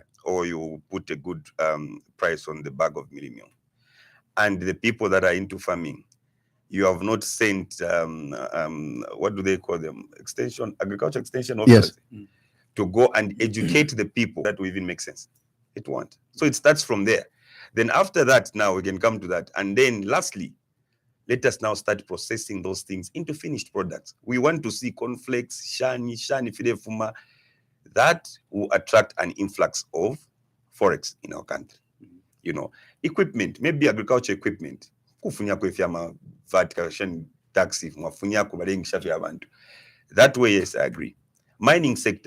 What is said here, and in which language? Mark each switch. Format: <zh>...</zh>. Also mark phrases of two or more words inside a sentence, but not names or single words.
<en>or you put a good price on the bag of meal, and the people that are into farming, you have not sent what do they call them, agriculture extension officers, yes, to go and educate the people. That will even make sense. It won't. So it starts from there. Then after that, now we can come to that. And then lastly, let us now start processing those things into finished products. We want to see cornflakes, shani, fidefuma. That will attract an influx of forex in our country. You know, equipment, maybe agriculture equipment. That way, yes, I agree. Mining sector.</en>